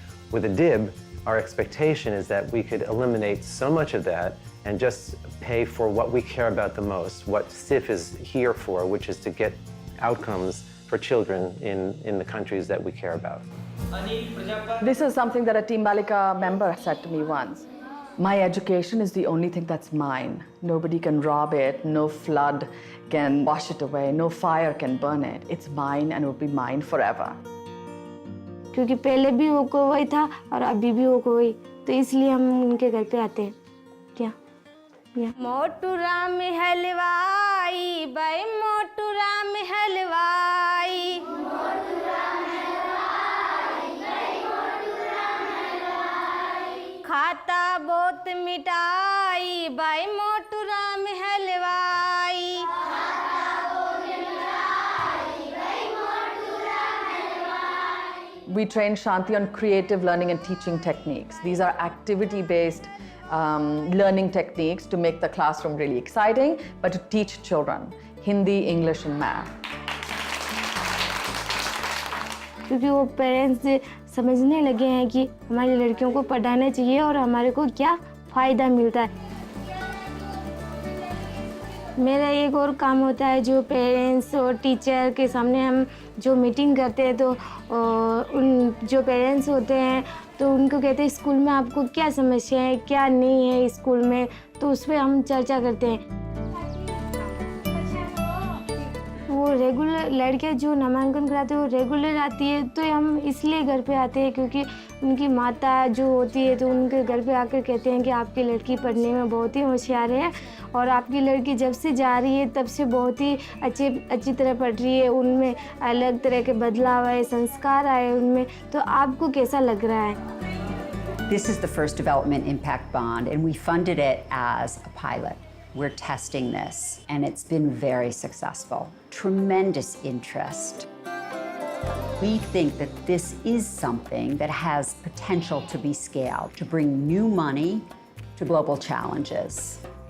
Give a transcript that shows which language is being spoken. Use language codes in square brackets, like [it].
[en] With a DIB, our expectation is that we could eliminate so much of that and just pay for what we care about the most, what CIF is here for, which is to get outcomes for children in the countries that we care about. This is something that a Team Balika member said to me once. My education is the only thing that's mine. Nobody can rob it, no flood can wash it away, no fire can burn it. It's mine and will be mine forever. [hi] क्योंकि पहले भी वो कोई था और अभी भी वो कोई, तो इसलिए हम उनके घर पे आते हैं। क्या? मोटू राम हलवाई, बाई मोटू राम हलवाई। खाता बहुत मिठाई, बाई मोटू राम हलवाई। [en] We train Shanti on creative learning and teaching techniques. These are activity-based learning techniques to make the classroom really exciting, but to teach children Hindi, English, and math. [hi] क्योंकि वो पेरेंट्स समझने लगे हैं कि हमारी लड़कियों को पढ़ाना चाहिए और हमारे को क्या फ़ायदा मिलता है। मेरा एक और काम होता है जो पेरेंट्स और टीचर के सामने हम जो मीटिंग करते हैं तो उन जो पेरेंट्स होते हैं तो उनको कहते हैं स्कूल में आपको क्या समस्या है, क्या नहीं है स्कूल में, तो उस पर हम चर्चा करते हैं। वो रेगुलर लड़कियां जो नामांकन कराते हैं वो रेगुलर आती है, तो हम इसलिए घर पे आते हैं क्योंकि उनकी माता जो होती है तो उनके घर पे आकर कहते हैं कि आपकी लड़की पढ़ने में बहुत ही होशियार है और आपकी लड़की जब से जा रही है तब से बहुत ही अच्छी तरह पढ़ रही है, उनमें अलग तरह के बदलाव आए, संस्कार आए उनमें, तो आपको कैसा लग रहा है? [en] This is the first Development Impact Bond, and we funded it as a pilot. We're testing this, and it's been very successful. Tremendous interest. We think that this is something that has potential to be scaled, to bring new money to global challenges.